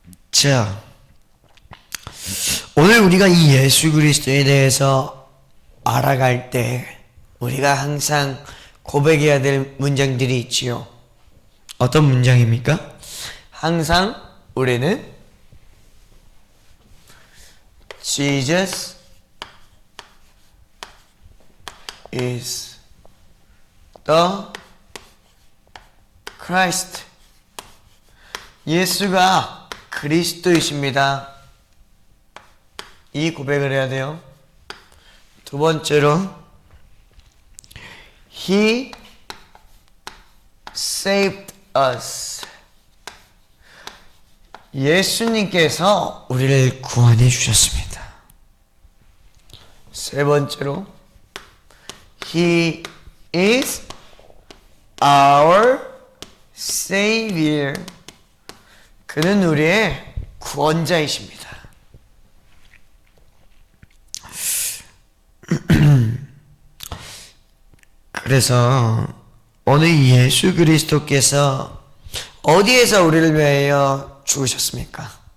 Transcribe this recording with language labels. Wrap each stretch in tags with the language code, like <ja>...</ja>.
<ko>자, 오늘 우리가 이 예수 그리스도에 대해서 알아갈 때 우리가 항상 고백해야 될 문장들이 있지요. 어떤 문장입니까? 항상 우리는</ko> <en>Jesus is the Christ.</en> <ko>예수가 그리스도이십니다. 이 고백을 해야 돼요. 두 번째로</ko> <en>He saved us.</en> <ko>예수님께서 우리를 구원해 주셨습니다. 세 번째로</ko> <en>He is our Savior.</en> <ko>그는 우리의 구원자이십니다. 그래서 오늘 예수 그리스도께서 어디에서 우리를 위하여 죽으셨습니까?</ko>